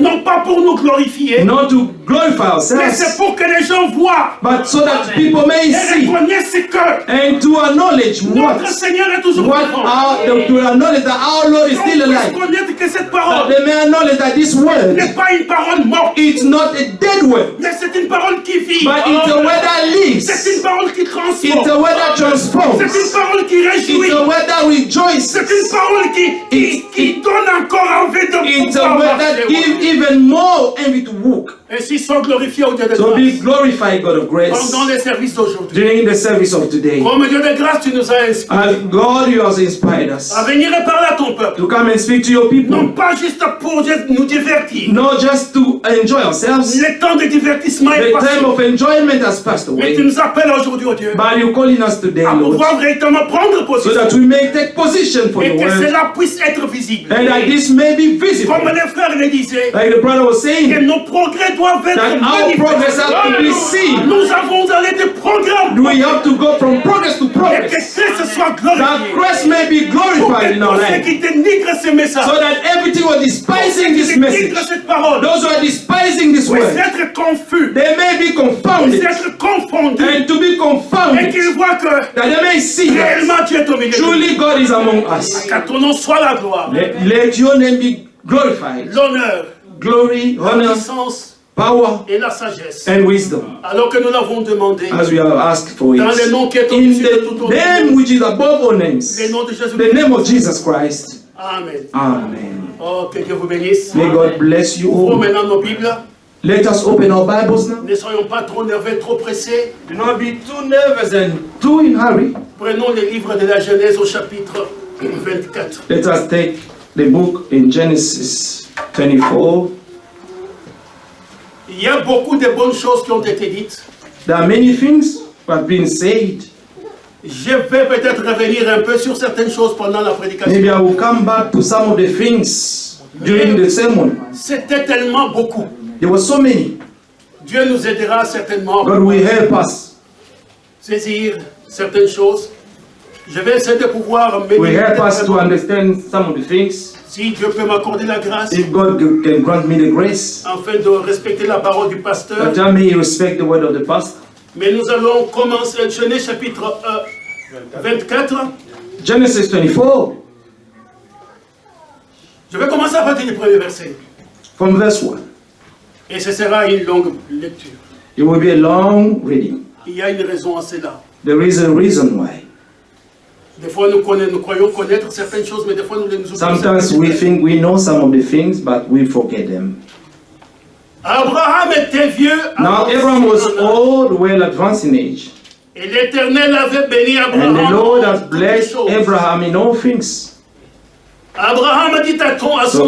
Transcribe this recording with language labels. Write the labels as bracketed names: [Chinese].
[French] Non pas pour nous glorifier, [English] not to glorify [French] mais c'est [English] ourselves, [French] pour que les gens voient [English] but so that people may [French] et [English] see [French] reconnaissent que [English] and to acknowledge [French] notre Seigneur est toujours [English] what [French] vivant. [English] to acknowledge that our Lord is [French] Qu'on [English] still [French] puisse [English] alive, [French] connaître que cette parole [English] they may acknowledge that this word, [French] n'est pas une parole morte, [English] it's not a dead word, [French] mais c'est une parole qui vit. [English] but it's a word that lives, [French] C'est une parole qui [English] it's [French] transforme. [English] a word that transforms, [French] C'est une parole qui réjouit. [English] it's a word that rejoices, [French] C'est une parole qui donne encore envie de [English] it's a [French] pouvoir [English] word that [French] marcher. [English] gives even more envy to walk. [French] Ainsi sont glorifiés au Dieu de [English] So be [French] grâce [English] glorified, God of grace, [French] pendant les services d'aujourd'hui. [English] during the service of today. [French] Comme Dieu de grâce, tu nous as inspirés [English] As God, you have inspired us [French] à venir et parler à ton peuple. [English] to come and speak to your people, [French] Non pas juste pour nous divertir. [English] not just to enjoy ourselves. [French] Le temps de divertissement est [English] The time [French] passé. [English] of enjoyment has passed [French] Mais tu [English] away, [French] nous appelles aujourd'hui, oh Dieu, [English] but you're calling us today, [French] à [English] Lord, [French] pouvoir véritablement prendre [English] so [French] position [English] that we may take position for [French] et [English] your [French] que [English] word, [French] cela puisse être visible. [English] and that this may be visible. [French] Comme les frères le disaient, [English] Like the brother was [French] que [English] saying, [French] nos progrès doivent être [English] that our progress has to be seen. [French] Nous avons allé de programme [English] We have to go from progress to [French] et que [English] progress, [French] Christ soit [English] that [French] glorifié. [English] Christ may be [French] Pour [English] glorified [French] que [English] in our [French] tous ceux [English] life, [French] qui dénigrent ce message, [English] so that everything was despising this [French] qui [English] message, [French] dénigrent cette parole, [English] those who are despising this [French] puissent [English] word, [French] être confus, [English] they may be [French] puissent [English] confounded, [French] être confondus [English] and to be [French] et [English] confounded, [French] qu'ils voient que [English] that they may see that [French] réellement Dieu est au milieu de nous. [English] truly God is among us. [French] Qu'à ton nom soit la gloire, [English] Let your name be glorified. [French] l'honneur, [English] Glory, [French] la [English] honor, [French] puissance [English] power, [French] et la sagesse. [English] and wisdom, [French] Alors que nous l'avons demandé, [English] as we have asked for [French] dans le nom [English] it. [French] qui est [English] In [French] au-dessus de tout [English] the [French] nom, [English] name which is above all names, [French] le nom de Jésus. [English] the name of Jesus Christ. [French] Amen. [English] Amen. [French] Oh, que Dieu vous bénisse. [English] May God bless you [French] Ouvrons [English] all. [French] maintenant nos Bibles. [English] Let us open our Bibles now. [French] Ne soyons pas trop nerveux, trop pressés. [English] Do not be too nervous and too in hurry. [French] Prenons les livres de la Genèse au chapitre 24. [English] Let us take the book in Genesis 24. [French] Il y a beaucoup de bonnes choses qui ont été dites. [English] There are many things that have been said. [French] Je vais peut-être revenir un peu sur certaines choses pendant la prédication. [English] Maybe I will come back to some of the things during the sermon. [French] C'était tellement beaucoup. [English] There were so many. [French] Dieu nous aidera certainement [English] God will help us. [French] saisir certaines choses. Je vais essayer de pouvoir [English] Will [French] méditer [English] help us to [French] vraiment. [English] understand some of the things. [French] Si Dieu peut m'accorder la grâce [English] If God can grant me the grace, [French] afin de respecter la parole du pasteur. [English] that I may respect the word of the pastor. [French] Mais nous allons commencer Genèse chapitre 24. [English] Genesis 24, [French] Je vais commencer à partir du premier verset. [English] from verse 1. [French] Et ce sera une longue lecture. [English] It will be a long reading. [French] Il y a une raison à cela. [English] There is a reason why. [French] Des fois, nous croyons connaître certaines choses, mais des fois, nous les oublions. [English] Sometimes we think we know some of the things, but we forget them. [French] Abraham était vieux. [English] Now Abraham was old, well advanced in age. [French] Et l'Éternel avait béni [English] And [French] Abraham. [English] the Lord [French] en [English] has [French] toutes les [English] blessed [French] choses. [English] Abraham in all things. [French] Abraham a dit à son